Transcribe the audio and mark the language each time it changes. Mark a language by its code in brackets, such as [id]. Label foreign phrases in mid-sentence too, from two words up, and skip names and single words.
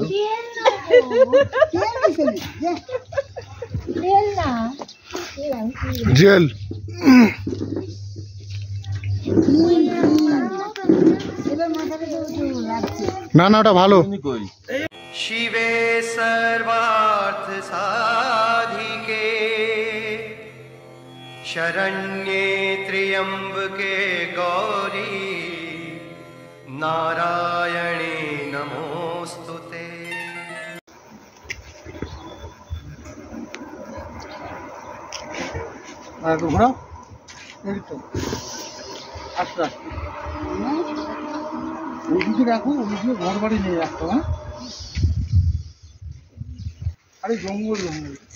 [bn] জেল না না ওটা ভালো। [sa] शिवे सर्वार्थ साधिके शरण्ये त्र्यंबके गौरी नारायणे नमोस्तुते। [bn] ঘোরাও এই তো আচ্ছা ওইদিকে রাখো, ওইদিকে ঘর বাড়ি নিয়ে রাখতো। হ্যাঁ আরে জঙ্গল জঙ্গল।